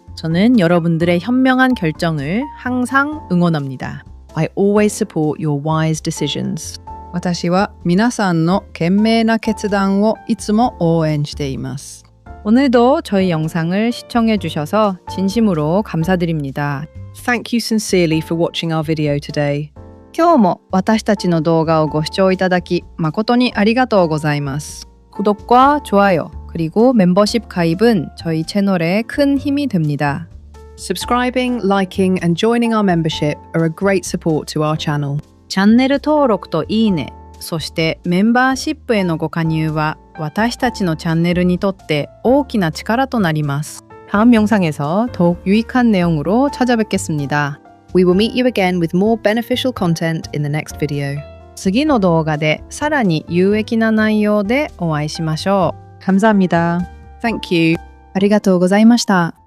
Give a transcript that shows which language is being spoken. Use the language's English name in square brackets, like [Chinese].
[Korean] 저는 여러분들의 현명한 결정을 항상 응원합니다. [English] I always support your wise decisions. [Japanese] 私は皆さんの賢明な決断をいつも応援しています. [Korean] 오늘도 저희 영상을 시청해 주셔서 진심으로 감사드립니다. [English] Thank you sincerely for watching our video today. [Japanese] 今日も私たちの動画をご視聴いただき誠にありがとうございます. [Korean] 구독과 좋아요 그리고 멤버십 가입은 저희 채널에 큰 힘이 됩니다. [English] Subscribing, liking, and joining our membership are a great support to our channel. [Japanese] チャンネル登録といいね、そしてメンバーシップへのご加入は私たちのチャンネルにとって大きな力となります. [Korean] 다음 영상에서 더욱 유익한 내용으로 찾아뵙겠습니다. [English] We will meet you again with more beneficial content in the next video. [Japanese] 次の動画でさらに有益な内容でお会いしましょう. [Korean] 감사합니다. [English] Thank you. [Japanese] ありがとうございました.